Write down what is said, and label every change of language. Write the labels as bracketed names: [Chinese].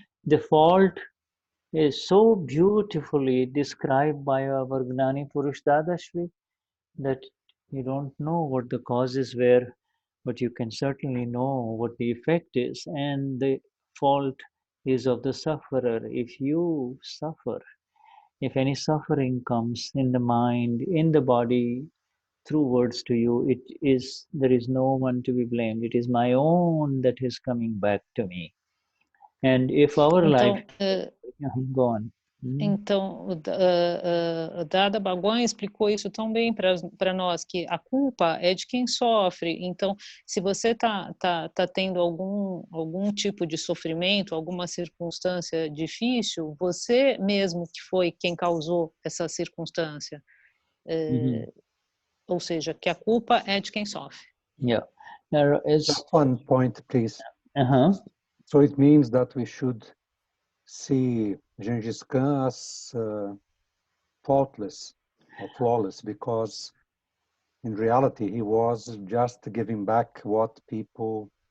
[English] The fault is so beautifully described by our Gnani Purush Dadashri that you don't know what the causes were, but you can certainly know what the effect is, and the fault is of the sufferer. If you suffer, if any suffering comes in the mind, in the body, through words to you, there is no one to be blamed. It is my own that is coming back to me. And if our life go on. [Portuguese] Então, Dada Bhagwan explicou isso tão bem para nós, que a culpa é de quem sofre. Então, se você tá tendo algum tipo de sofrimento, alguma circunstância difícil, você mesmo que foi quem causou essa circunstância. Ou seja, que a culpa é de quem sofre. [English] Yeah. Just one point, please. So it means that we should see Gengis Khan as faultless or flawless, because in reality he was just giving back what people